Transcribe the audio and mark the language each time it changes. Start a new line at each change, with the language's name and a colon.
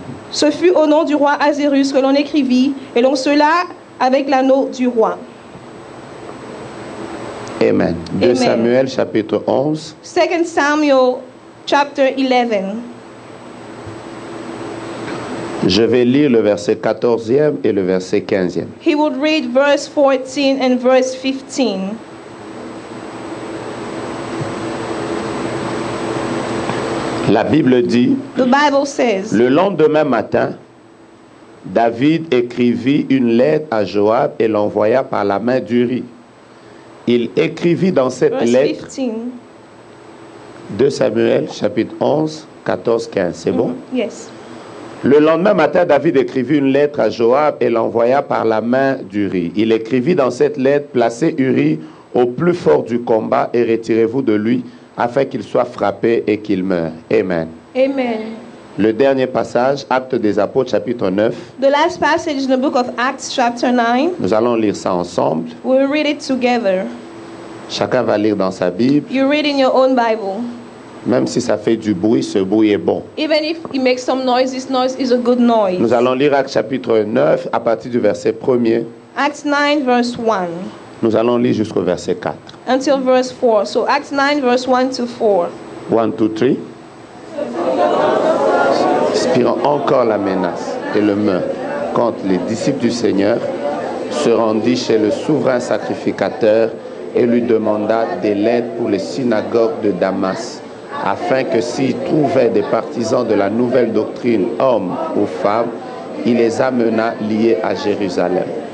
French: Ce fut au nom du roi Azérus que l'on écrivit, et l'on scella avec l'anneau du roi. Amen. 2 Amen. Samuel chapitre 11.
English: 2 Samuel chapter 11.
French: Je vais lire le verset 14e et le verset 15e.
English: He would read verse 14 and verse 15.
French: La Bible dit,
English: The Bible says,
French: le lendemain matin, David écrivit une lettre à Joab et l'envoya par la main d'Uri. Il écrivit dans cette
English: verse
French: lettre
English: 15.
French: 2 Samuel chapitre 11, 14, 15. C'est bon?
English: Yes.
French: Le lendemain matin, David écrivit une lettre à Joab et l'envoya par la main d'Uri. Il écrivit dans cette lettre, placez Uri au plus fort du combat et retirez-vous de lui afin qu'il soit frappé et qu'il meure. Amen. Amen. Le dernier passage, Actes des Apôtres chapitre 9.
English: The last passage in the book of Acts chapter 9,
French: Nous allons lire ça ensemble.
English: we'll read it together.
French: Chacun va lire dans sa Bible.
English: You read in your own Bible.
French: Même si ça fait du bruit, ce bruit est bon.
English: Even if it makes some noise, this noise is a good noise.
French: Nous allons lire Actes chapitre 9 à partir du verset 1er.
English: Acts 9 verse 1
French: Nous allons lire jusqu'au verset 4.
English: until verse 4. So Acts 9 verse 1 to 4. 1, 2, 3.
French: Inspirant encore la menace et le meurtre contre les disciples du Seigneur, se rendit chez le souverain sacrificateur et lui demanda des lettres pour les synagogues de Damas, afin que s'il trouvait des partisans de la nouvelle doctrine, hommes ou femmes, il les amena liés à Jérusalem.